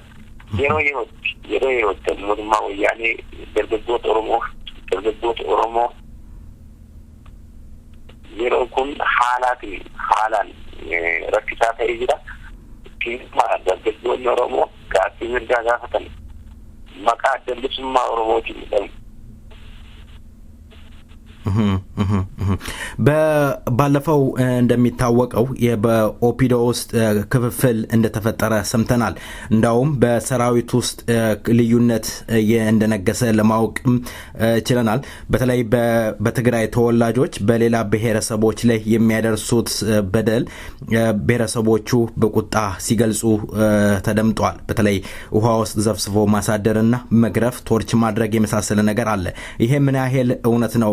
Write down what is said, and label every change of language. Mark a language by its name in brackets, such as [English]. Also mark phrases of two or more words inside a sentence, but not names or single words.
[Oromo] Yeroo mootummaa wayyaanee dargaggoota Oromoo yeroo kun haalaan rakkisaa ta'ee jira. Keessumaa dargaggoonni Oromoo gaaffii mirgaa gaafatan maqaa adda bilisummaa Oromootiin jedhamu. [Amharic] ባለፈው እንደሚታወቀው በኦፒዶ ውስጥ ክፍፍል እንደተፈጠረ ሰምተናል። እንዳውም በሰራዊት ውስጥ ልዩነት እንደነገሰ ለማወቅ ችለናል። በተለይ በትግራይ ተወላጆች በሌላ ብሔረሰቦች ላይ የሚያደርሱት በደል ብሔረሰቦቹ በቁጣ ሲገልጹ ተደምጧል። በተለይ ውሃ ውስጥ ዘፍስፎ ማሳደርና መግረፍ፣ ቶርች ማድረግ የመሳሰለ ነገር አለ። ይሄ ምን ያህል እውነት ነው?